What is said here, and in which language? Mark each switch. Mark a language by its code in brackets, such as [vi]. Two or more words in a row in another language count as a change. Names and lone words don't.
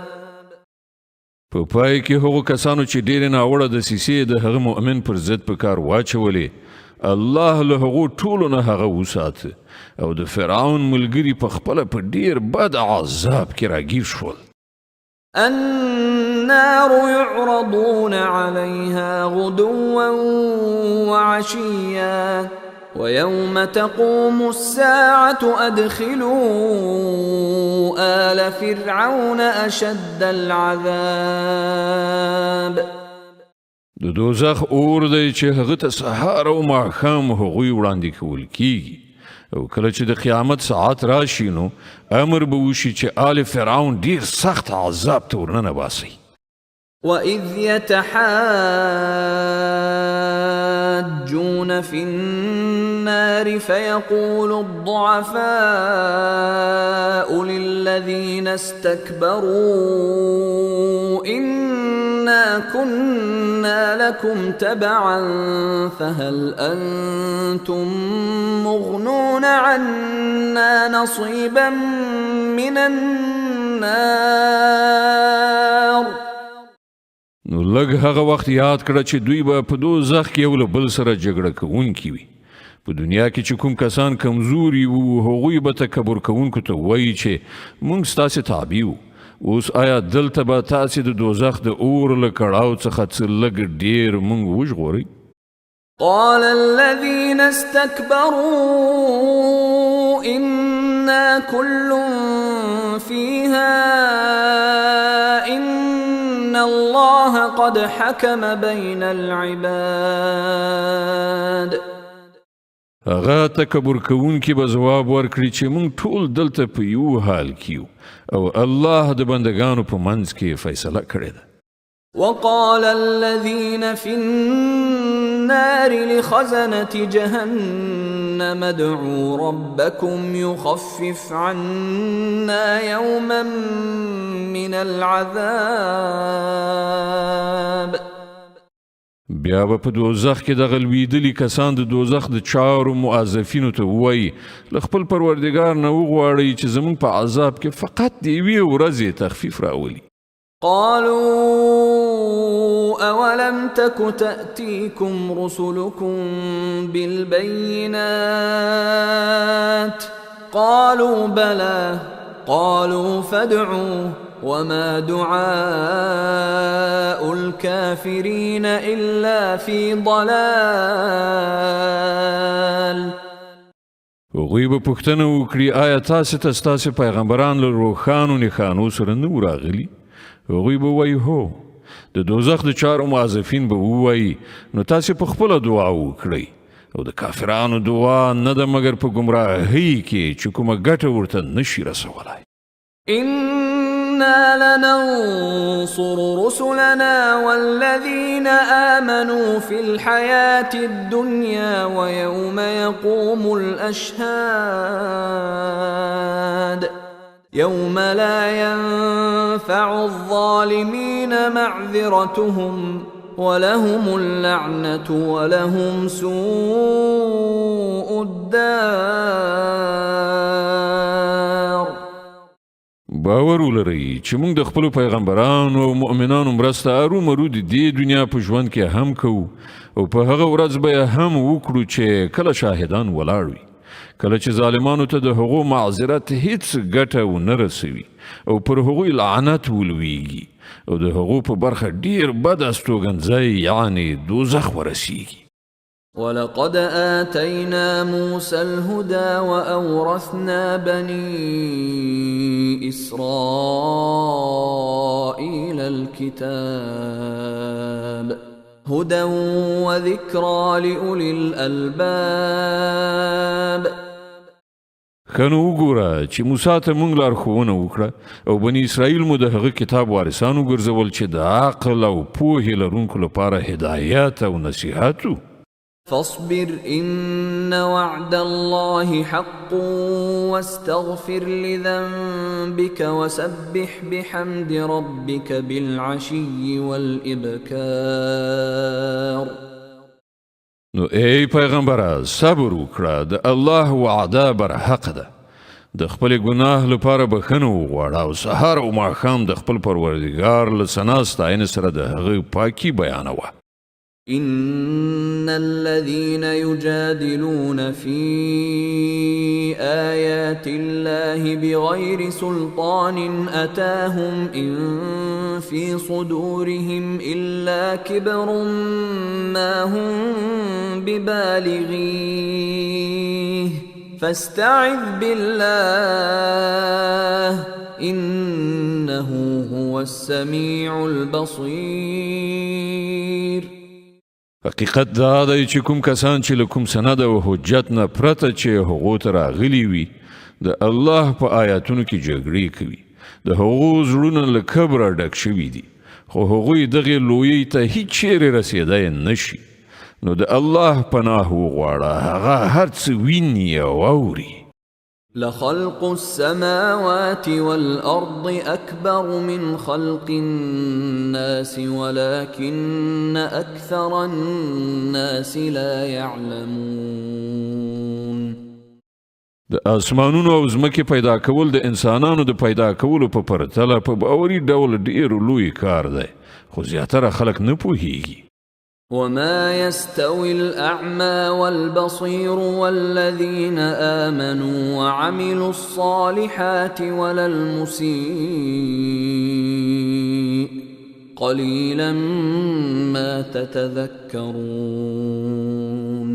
[ps] په پای کې هغو کسانو چې ډېرې ناوړه دسیسې د هغه مؤمن پر ضد په کار واچولې الله له هغو ټولو نه هغه وساته او د فرعون ملګري په خپله په ډېر بد عذاب کې راګیر شول. [ar] النار يعرضون عليها غدوا وعشيا ويوم تقوم الساعة أدخلوا آل فرعون أشد العذاب. [ps] د دوزخ اور دی چې هغه ته سهار او ماښام هغوی وړاندې کول کیږي، او کله چې د قیامت ساعت راشي نو امر به وشي چې آل فرعون ډیر سخت عذاب ته ورننه باسي. [ar] وَإِذْ يَتَحَاجُّونَ فِي النَّارِ فَيَقُولُ الضُّعَفَاءُ لِلَّذِينَ اسْتَكْبَرُوا إِنَّا كُنَّا لَكُمْ تَبَعًا فَهَلْ أَنْتُمْ مُغْنُونَ عَنَّا نَصِيبًا مِنَ النَّارِ. [ps] نو لږ هغه وخت یاد کړه چې دوی به په دوزخ کې یو له بل سره جګړه کوونکي وي. په دنیا کې چې کوم کسان کمزوري وو هغوی به تکبر کوونکو ته وایي چې موږ ستاسې تابع وو. اوس آیا دلته به تاسې د دوزخ د اور له کړاو څخه څه لږ ډېر موږ وژغورئ؟ [ar] قال الذين استكبروا إنا كل فيها إن الله قد حكم بين العباد. [ps] هغه تکبر کوونکي به ځواب ورکړي چې موږ ټول دلته په یو حال کیو او الله د بندگانو په منځ کې فیصله کړې ده. [ar] وقال الذين في النار لخزنة جهنم ادعوا ربكم يخفف عنا يوما من العذاب. [ps] بیا به په دوزخ کې دغه لویدلي کسان د دوزخ د چارو موظفینو ته ووایي له خپل پروردګار نه وغواړئ چې زموږ په عذاب کې فقط د یوې ورځې تخفیف راولي. [ar] قالوا أولم تك تأتيكم رسلكم بالبينات قالوا بلى قالوا فادعوا وما دعاء الكافرين إلا في ضلال. [ps] هغوی به پوښتنه وکړي آیا تاسې ته ستاسې پیغمبران له روښانو نښانو سره نه وو راغلي؟ هغوی به وایي هو. د دوزخ د چارو موظفین به ووایي نو تاسې په خپله دعا وکړئ او د کافرانو دعا نه ده مګر په ګمراهۍ کې چې کومه ګټه ورته نشي رسولی. [ar] إنا لننصر رسلنا والذين آمنوا في الحياة الدنيا ويوم يقوم الأشهاد يوم لا ينفع الظالمين معذرتهم ولهم اللعنة ولهم سوء الدار. [ps] باور ولرئ چې موږ د خپلو پیغمبرانو او مؤمنانو مرسته ارومرو د دې دنیا په ژوند کې هم کوو او په هغه ورځ به هم وکړو چې کله شاهدان ولاړ وي، کله چې ظالمانو ته د هغو معذرت هیڅ ګټه ونه رسوي او پر هغوی لعنت ولویږي او د هغو په برخه ډیر بد استوګنځی یعنی دوزخ ورسیږي. [ar] ولقد آتينا موسى الهدى وأورثنا بني إسرائيل الكتاب هدى وذكرى لأولي الألباب. [ps] خنو وګوره چې موسی ته موږ لارښوونه وکړه او بني اسرائیل مو د هغه کتاب وارثان وګرځول چې د عقل او پوهې لرونکو لپاره هدایت او نصیحت و. [ar] فاصبر إن وعد الله حق واستغفر لذنبك وسبح بحمد ربك بالعشي والإبكار. [ps] نو ای پیغمبره صبر وکړه، د الله وعده بر حق ده. د خپل ګناه لپاره بخښنه وغواړه او سهار او ماښام د خپل پروردګار له ثنا ستاینې سره د هغه پاکي بیانوه. [ar] إن الذين يجادلون في آيات الله بغير سلطان أتاهم إن في صدورهم إلا كبر ما هم ببالغيه فاستعذ بالله إنه هو السميع البصير. [ps] حقیقت دا دی چې کوم کسان چې له کوم سند او حجت نه پرته چې هغو ته راغلي وي د الله په آیاتونو کې جګړې کوي، د هغو زړونه له کبره ډک شوي دي خو هغوی دغې لویۍ ته هیڅ چیرې رسېدی نشي. نو د الله پناه وغواړه، هغه هر څه ویني او اوري. [ar] لخلق السماوات والأرض أكبر من خلق الناس ولكن أكثر الناس لا يعلمون. [ps] د اسمانونو او ځمکې پیدا کول د انسانانو د پیدا کولو په پرتله په باوري ډول ډیر لوی کار دی خو زیاتره خلک نه پوهیږي. [ar] وما يستوي الأعمى والبصير والذين آمنوا وعملوا الصالحات ولا المسيء قليلا ما تتذكرون.